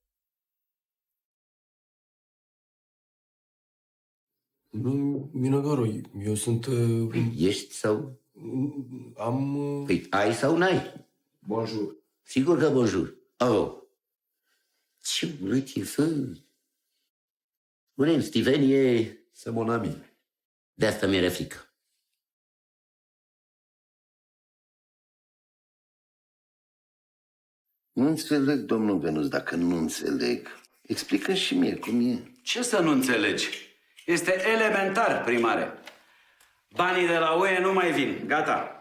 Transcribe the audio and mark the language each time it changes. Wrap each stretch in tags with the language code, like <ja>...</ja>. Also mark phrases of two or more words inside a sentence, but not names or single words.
<ro>Nu, Minogoro, eu sunt... Ești sau? Am... Păi ai sau n-ai?</ro> <fr>Bonjour.</fr> <ro>Sigur că bonjour. Oh. Ce urât e, fă. Spune-mi, Steven e...</ro> <fr>C'est mon ami.</fr> <ro>De asta mi-era frică. Nu înțeleg, domnul Venus, dacă nu înțeleg. Explică și mie cum e. Ce să nu înțelegi? Este elementar, primare. Banii de la UE nu mai vin. Gata.</ro>